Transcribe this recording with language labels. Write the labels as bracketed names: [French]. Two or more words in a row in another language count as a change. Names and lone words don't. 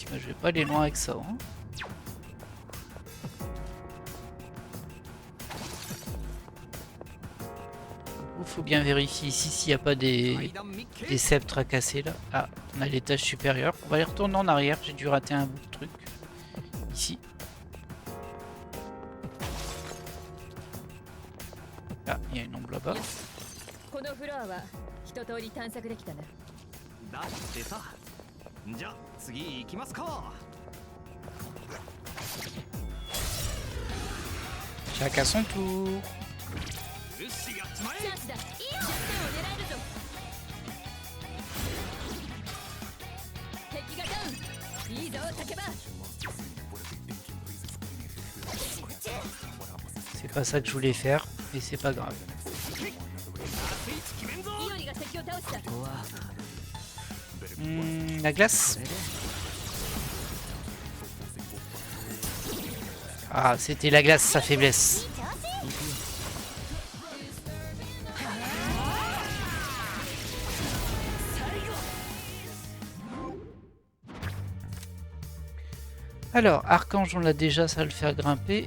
[French] Bah, je vais pas aller loin avec ça, hein. Il faut bien vérifier ici s'il n'y a pas des sceptres à casser là. Ah, on a l'étage supérieur. On va aller retourner en arrière. J'ai dû rater un bout de truc. Ici. Ah, il y a une ombre là-bas. [Japanese] このフロアは一通り探索できたな。だってさじゃあ次行きますか [French] Chacun son tour. [Japanese] よしやっちまえチャンスだ。いいよ。10点を狙えるぞ。敵がダウン。いいぞ、竹場。 [French] C'est pas ça que je voulais faire, mais c'est pas grave. [Japanese] イオリが敵を倒した。 [French] La glace. Ah, c'était la glace, sa faiblesse. Alors, Archange, on l'a déjà, ça va le faire grimper.